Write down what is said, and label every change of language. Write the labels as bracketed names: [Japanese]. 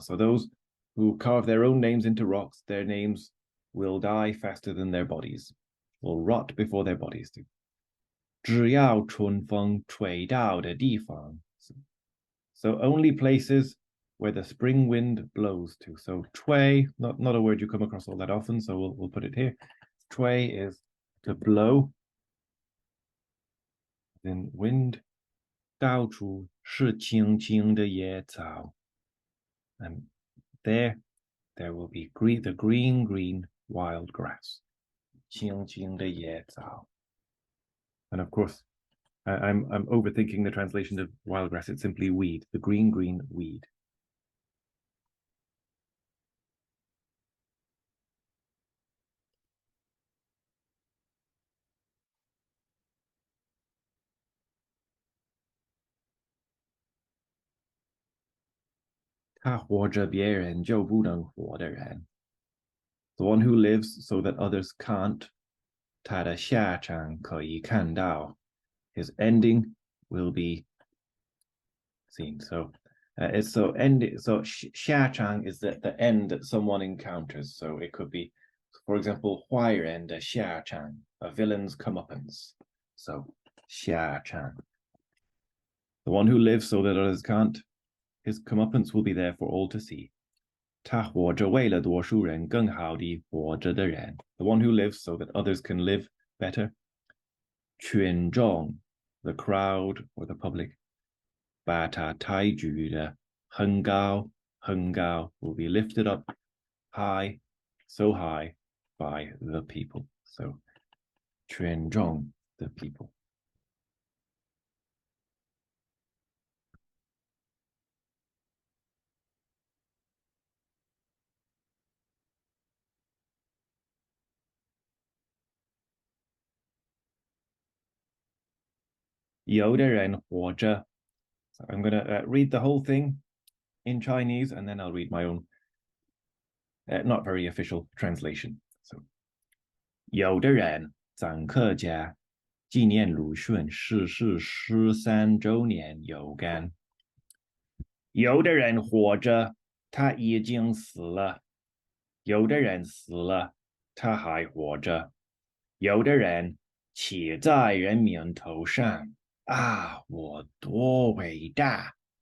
[English] So those who carve their own names into rocks, their names will die faster than their bodies, will rot before their bodies do. [Chinese] 只要春风吹到的地方. [English] So only places where the spring wind blows to. So 吹, not a word you come across all that often, so we'll put it here. 吹 is to blow. Then wind, [Chinese] 到处是青青的野草. [English] And there will be the green wild grass. [Chinese] 青青的野草. [English] And of course, I'm overthinking the translation of wild grass. It's simply weed, the green weed. [Chinese] 他活着别人就不能活的人. [English] The one who lives so that others can't. [Chinese] 他的下场可以看到. [English] His ending will be seen. So it's so so 下场 is the end that someone encounters. So it could be, for example, [Chinese] 坏人的下场, [English] a villain's comeuppance. So 下场.The one who lives so that others can't, his comeuppance will be there for all to see. [Chinese] 他活着为了多数人更好地活着的人. [English] The one who lives so that others can live better. 群众, the crowd or the public. [Chinese] 把他抬举的很高 [English] will be lifted up high, so high by the people. So 群众, the people. [Chinese] 有的人活着. [English] So I'm going to read the whole thing in Chinese, and then I'll read my own not very official translation. So [Chinese] 有的人臧克家纪念鲁迅逝世13周年有干。有的人活着，他已经死了；有的人死了，他还活着；有的人骑在人民头上，啊，我多伟大！